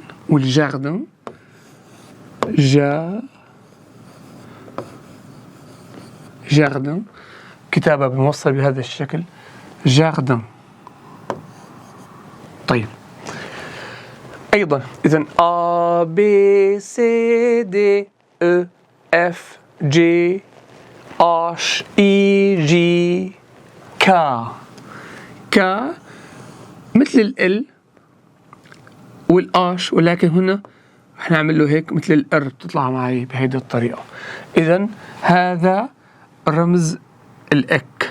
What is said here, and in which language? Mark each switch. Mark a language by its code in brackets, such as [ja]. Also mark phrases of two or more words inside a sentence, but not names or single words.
[ar] والجاردن. جاردن، كتابة بموصل بهذا الشكل. جاردن. طيب أيضا إذن [en] A B C D E F G H I J K. [ar] مثل ال والآش، ولكن هنا رح نعمل له هيك مثل الار، بتطلع معي بهيدي الطريقة. إذن هذا رمز الإك.